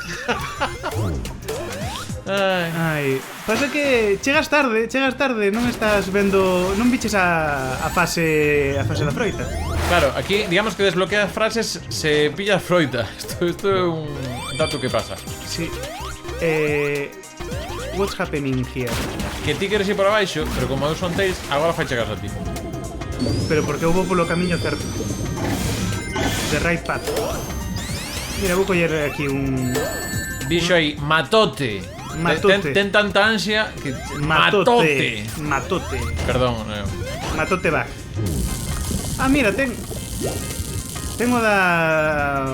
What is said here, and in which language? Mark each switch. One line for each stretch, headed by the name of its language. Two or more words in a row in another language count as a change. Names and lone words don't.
Galician: Ai, pasa que chegas tarde, non estás vendo, non viches a fase da froita. Claro, aquí digamos que desbloqueas frases se pilla froita. Esto é un dato que pasa. Sí.
English: What's happening here?
Galician: Que ti queres ir por abaixo, pero como eu son Tails, agora fai chegas a ti. Pero porque eu vou polo camiño certo.
English: The right path.
Galician: Mira, vou coller aquí un... Dixo aí, matote. Matote. Ten tanta ansia que... Matote. Perdón. Matote va. Ah, mira, tengo da...